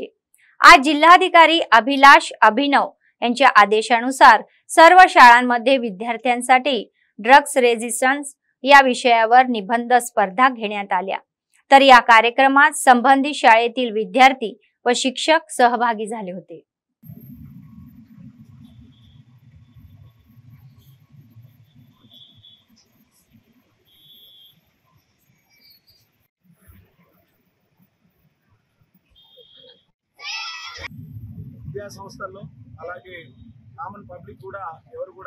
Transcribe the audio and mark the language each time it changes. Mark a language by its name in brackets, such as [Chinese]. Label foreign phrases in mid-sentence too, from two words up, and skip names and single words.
[Marathi] आज जिल्हाधिकारी अभिलाष अभिनव यांच्या आदेशानुसार सर्व शाळांमध्ये विद्यार्थ्यांसाठी [English] drugs resistance [Marathi] या विषयावर निबंध स्पर्धा घेण्यात आल्या, तर या कार्यक्रमात संबंधित शाळेतील विद्यार्थी व शिक्षक सहभागी झाले होते। [Telugu] విద్యా సంస్థల్లో అలాగే [English] common public [Telugu] కూడా ఎవరు కూడా